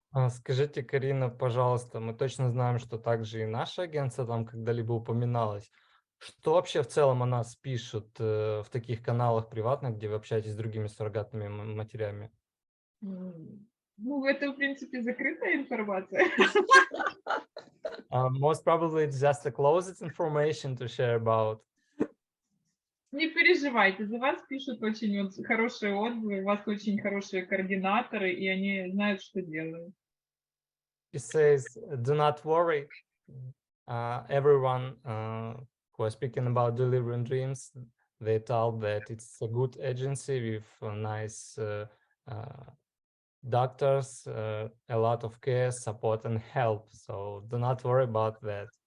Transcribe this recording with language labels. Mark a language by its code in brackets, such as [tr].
[ru] Скажите, Карина, пожалуйста, мы точно знаем, что также и наше агентство там когда-либо упоминалось. Что вообще в целом о нас пишут в таких каналах приватных, где вы общаетесь с другими суррогатными матерями? Ну, это, в принципе, закрытая информация. [en] Most probably it's just the closest information to share about. [ru] Не переживайте, за вас пишут очень хорошие отзывы, у вас очень хорошие координаторы, и они знают, что делают. [en] He says, do not worry. Everyone who are speaking about delivering dreams, they told that it's a good agency with nice doctors, a lot of care, support, and help. So do not worry about that.